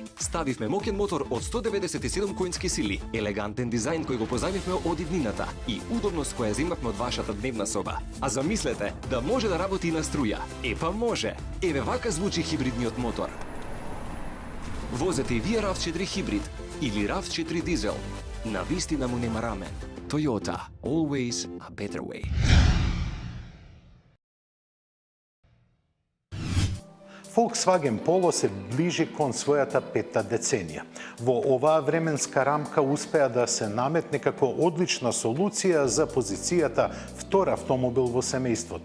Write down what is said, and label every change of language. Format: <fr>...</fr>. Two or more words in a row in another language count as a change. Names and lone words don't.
<mk>Ставивме моќен мотор од 197 коњски сили, елегантен дизајн кој го позајмивме од иднината и удобност која земавме од вашата дневна соба. А замислете да може да работи и на струја. Епа може! Еве вака звучи хибридниот мотор. Возете и вие RAV4 хибрид или RAV4 дизел. на вистина му нема рамен.</mk> <en>Toyota, always a better way.</en> <mk>Volkswagen Polo се ближи кон својата петта деценија. Во оваа временска рамка успеа да се наметне како одлична солуција за позицијата втор автомобил во семејството.</mk>